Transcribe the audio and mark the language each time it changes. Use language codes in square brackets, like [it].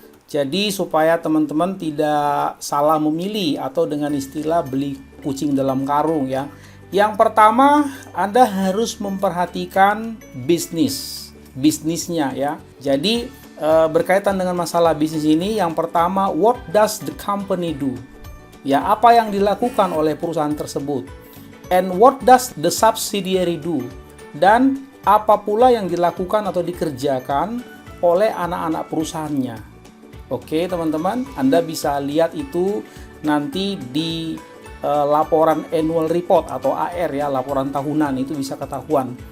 [id] Jadi supaya teman-teman tidak salah memilih atau dengan istilah beli kucing dalam karung ya. Yang pertama, Anda harus memperhatikan bisnisnya ya. Jadi berkaitan dengan masalah bisnis ini, yang pertama, [en] what does the company do? [id] Ya, apa yang dilakukan oleh perusahaan tersebut? [en] And what does the subsidiary do? [id] Dan apa pula yang dilakukan atau dikerjakan oleh anak-anak perusahaannya? Oke teman-teman, Anda bisa lihat itu nanti di laporan annual report atau AR ya, laporan tahunan itu bisa ketahuan.